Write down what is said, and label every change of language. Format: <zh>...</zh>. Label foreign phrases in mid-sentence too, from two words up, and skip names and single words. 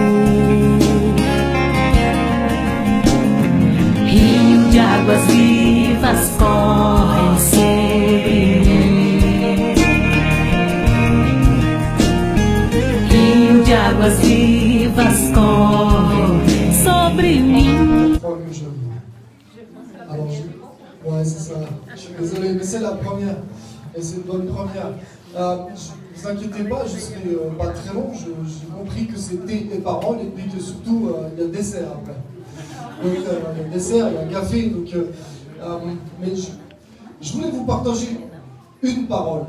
<pt>Rio de águas vivas correm sobre mim. Rio de águas vivas correm sobre mim.</pt> <fr>Alors, ouais, c'est ça. Je suis désolé, mais c'est la première. Et c'est une bonne première. Ne vous inquiétez pas, je ne serai pas très long. J'ai compris que c'était les paroles et puis que surtout, il y a le dessert après. Donc, il y a le dessert, il y a le café. Donc, mais je voulais vous partager une parole.</fr>